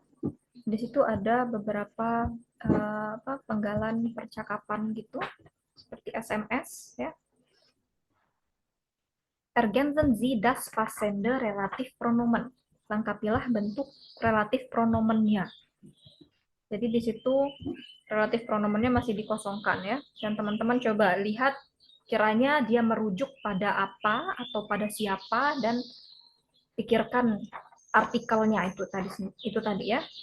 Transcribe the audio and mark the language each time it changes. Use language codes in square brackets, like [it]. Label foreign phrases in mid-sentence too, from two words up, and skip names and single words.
[id] Di situ ada beberapa penggalan percakapan gitu, seperti SMS ya. [de] Ergänzen Sie das passende relatif pronomen. [id] Lengkapilah bentuk relatif pronomennya. Jadi di situ relatif pronomennya masih dikosongkan ya. Dan teman-teman coba lihat kiranya dia merujuk pada apa atau pada siapa, dan pikirkan artikelnya itu tadi ya.